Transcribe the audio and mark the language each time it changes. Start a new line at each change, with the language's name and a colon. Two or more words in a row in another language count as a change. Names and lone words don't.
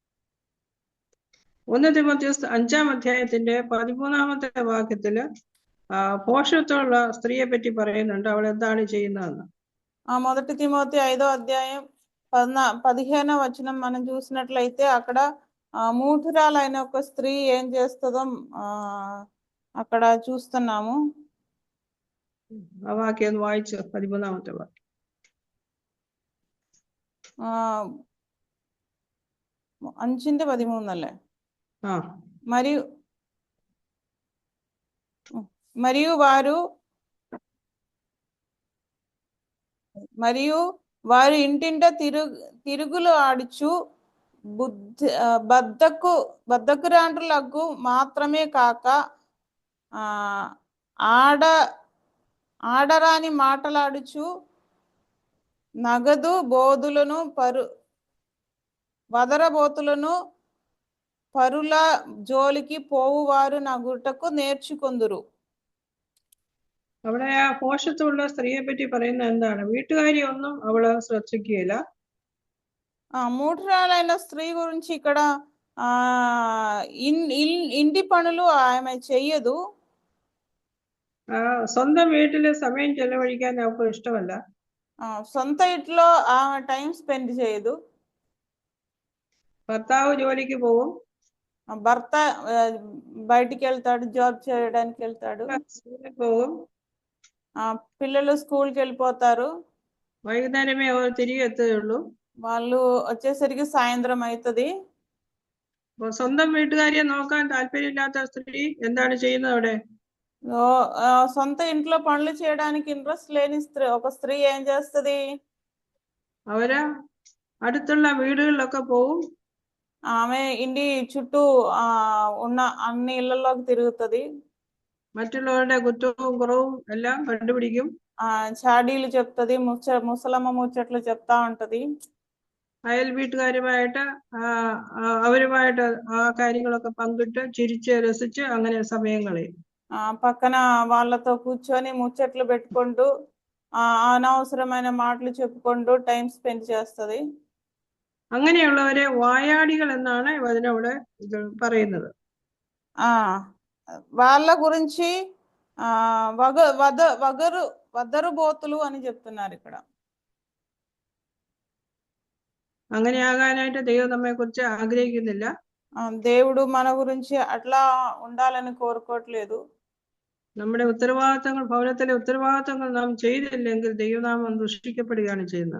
Malayalam: 1 തിമോഥെയോസ് 5-ാം അധ്യായത്തിന്റെ 13-ാമത്തെ വാക്യത്തില് പോഷത്വമുള്ള സ്ത്രീയെ പറ്റി പറയുന്നുണ്ട്. അവൾ എന്താണ് ചെയ്യുന്നതെന്ന്.
Telugu: 1 తిమోతి 5వ అధ్యాయం 15వ వచనం మనం చూసినట్లయితే అక్కడ మూఢురాలైన ఒక స్త్రీ ఏం చేస్తుందో అక్కడ చూస్తున్నాము.
Malayalam: ആ വാക്യം ഒന്ന് വായിച്ചു. 13-ാമത്തെ വാക്യം. അഞ്ചിന്റെ 13 അല്ലേ?
Telugu: మరియు వారు ఇంటింట తిరుగులు ఆడుచు బద్ధకురాండ్రులకు మాత్రమే కాక ఆడరాని మాటలాడుచు నగదు బోధులను వదరబోతులను పరుల జోలికి పోవువారు నగుటకు నేర్చుకొందురు.
Malayalam: അവിടെ ആ പോഷത്വമുള്ള സ്ത്രീയെ പറ്റി പറയുന്നത് എന്താണ്? വീട്ടുകാരി ഒന്നും അവള് ശ്രദ്ധിക്കുകയില്ല.
Telugu: మూఢురాలైన స్త్రీ గురించి ఇక్కడ ఇంటి పనులు ఆమె చెయ్యదు.
Malayalam: സ്വന്തം വീട്ടില് സമയം ചെലവഴിക്കാൻ അവർക്ക് ഇഷ്ടമല്ല.
Telugu: సొంత ఇంట్లో ఆమె
English: time spend
Telugu: చేయదు.
Malayalam: ഭർത്താവ് ജോലിക്ക് പോകും,
Telugu: భర్త బయటికి వెళ్తాడు, జాబ్ చేయడానికి వెళ్తాడు,
Malayalam: സ്കൂളിൽ പോകും,
Telugu: పిల్లలు స్కూల్కి వెళ్ళిపోతారు,
Malayalam: വൈകുന്നേരമേ അവർ തിരികെ എത്തുകയുള്ളൂ.
Telugu: వాళ్ళు వచ్చేసరికి సాయంత్రం అవుతుంది.
Malayalam: സ്വന്തം വീട്ടുകാരിയെ നോക്കാൻ താല്പര്യമില്ലാത്ത സ്ത്രീ എന്താണ് ചെയ്യുന്നത്? അവിടെ
Telugu: సొంత ఇంట్లో పనులు చేయడానికి ఇంట్రెస్ట్ లేని ఒక స్త్రీ ఏం చేస్తుంది?
Malayalam: അവര് അടുത്തുള്ള വീടുകളിലൊക്കെ പോകും.
Telugu: ఆమె ఇంటి చుట్టూ ఉన్న అన్ని ఇళ్లలోకి తిరుగుతుంది.
Malayalam: മറ്റുള്ളവരുടെ കുറ്റവും കുറവും എല്ലാം കണ്ടുപിടിക്കും.
Telugu: చాడీలు చెప్తుంది, ముసలమ్మ ముచ్చట్లు చెప్తా ఉంటది.
Malayalam: അയൽ വീട്ടുകാരുമായിട്ട് അവരുമായിട്ട് ആ കാര്യങ്ങളൊക്കെ പങ്കിട്ട് ചിരിച്ച് രസിച്ച് അങ്ങനെ സമയം കളയും.
Telugu: పక్కన వాళ్ళతో కూర్చొని ముచ్చట్లు పెట్టుకుంటూ అనవసరమైన మాటలు చెప్పుకుంటూ
English: time spend
Telugu: చేస్తుంది.
Malayalam: അങ്ങനെയുള്ളവരെ വായാടികൾ എന്നാണ് അതിനവിടെ ഇത് പറയുന്നത്.
Telugu: వాళ్ళ గురించి వదరుబోతులు అని చెప్తున్నారు ఇక్కడ.
Malayalam: അങ്ങനെ ആകാനായിട്ട് ദൈവം നമ്മെ കുറിച്ച് ആഗ്രഹിക്കുന്നില്ല.
Telugu: దేవుడు మన గురించి అట్లా ఉండాలని కోరుకోవట్లేదు.
Malayalam: നമ്മുടെ ഉത്തരവാദിത്തങ്ങൾ, ഭവനത്തിലെ ഉത്തരവാദിത്തങ്ങൾ നാം ചെയ്തില്ലെങ്കിൽ ദൈവനാമം ദുഷിക്കപ്പെടുകയാണ് ചെയ്യുന്നത്.